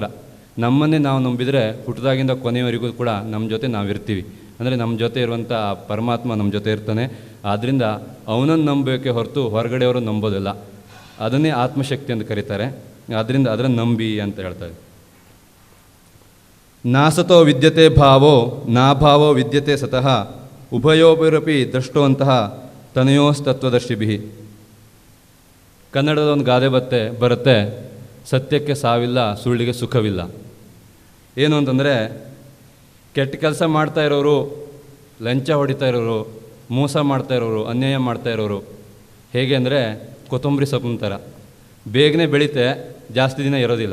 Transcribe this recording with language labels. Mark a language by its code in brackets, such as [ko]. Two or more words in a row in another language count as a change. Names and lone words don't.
[kn] ನಮ್ಮನ್ನೇ ನಾವು ನಂಬಿದರೆ ಹುಟ್ಟಿದಾಗಿಂದ ಕೊನೆಯವರೆಗೂ ಕೂಡ ನಮ್ಮ ಜೊತೆ ನಾವಿರ್ತೀವಿ. ಅಂದರೆ ನಮ್ಮ ಜೊತೆ ಇರುವಂಥ ಪರಮಾತ್ಮ ನಮ್ಮ ಜೊತೆ ಇರ್ತಾನೆ. ಆದ್ದರಿಂದ ಅವನನ್ನು ನಂಬಬೇಕೆ ಹೊರತು ಹೊರಗಡೆಯವರು ನಂಬೋದಿಲ್ಲ. ಅದನ್ನೇ ಆತ್ಮಶಕ್ತಿ ಅಂತ ಕರೀತಾರೆ. ಆದ್ದರಿಂದ ಅದನ್ನು ನಂಬಿ ಅಂತ ಹೇಳ್ತಾರೆ. [sa] ನಾಸತೋ ವಿದ್ಯತೆ ಭಾವೋ ನಾಭಾವೋ ವಿದ್ಯತೆ ಸತಃ ಉಭಯೋಭಿರಪಿ ದ್ರಷ್ಟುವಂತಹ ತನಯೋಸ್ತತ್ವದರ್ಶಿಭಿ. [kn] ಕನ್ನಡದ ಒಂದು ಗಾದೆ ಬರುತ್ತೆ, ಸತ್ಯಕ್ಕೆ ಸಾವಿಲ್ಲ, ಸುಳ್ಳಿಗೆ ಸುಖವಿಲ್ಲ. ಏನು ಅಂತಂದರೆ, ಕೆಟ್ಟ ಕೆಲಸ ಮಾಡ್ತಾ ಇರೋರು, ಲಂಚ ಹೊಡಿತಾ ಇರೋರು, ಮೋಸ ಮಾಡ್ತಾ ಇರೋರು, ಅನ್ಯಾಯ ಮಾಡ್ತಾ ಇರೋರು ಹೇಗೆ ಅಂದರೆ ಕೊತ್ತಂಬರಿ ಸೊಪ್ಪಿನ ಥರ ಬೇಗನೆ ಬೆಳೀತೆ, ಜಾಸ್ತಿ ದಿನ ಇರೋದಿಲ್ಲ.